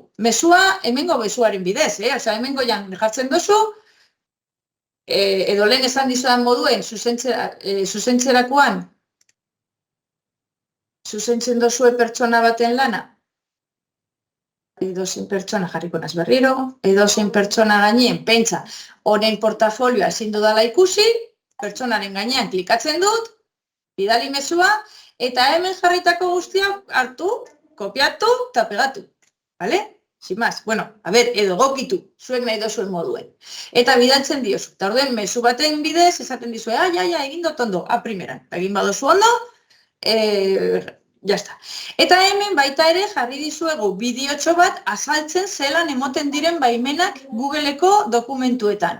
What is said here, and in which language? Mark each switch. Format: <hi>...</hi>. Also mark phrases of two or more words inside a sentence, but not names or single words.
<eu>Mesua, hemengo mezuaren bidez, hemengo jan jartzen duzu, edo lehen esan dizudan moduen, zuzentzerakoan, zuzentzen duzue pertsona baten lana, edozein pertsona jarriko naz berriro, edozein pertsona gainien, pentsa, honen portafolioa ezin dudala ikusi, pertsonaren gainean klikatzen dut, bidali mezua, eta hemen jarritako guztiak hartu, kopiatu eta pegatu.</eu> <es>Vale? Sin más.</es> <eu>Edo gokitu, zuek nahi dozuen moduen. Eta bidaltzen diozu. Eta orduen, mezu baten bidez, esaten dizue, egin dut ondo, primeran. Egin badozu ondo, jazta. Eta hemen baita ere jarri dizuegu bideotxo bat azaltzen zelan emoten diren baimenak Googleko dokumentuetan.</eu>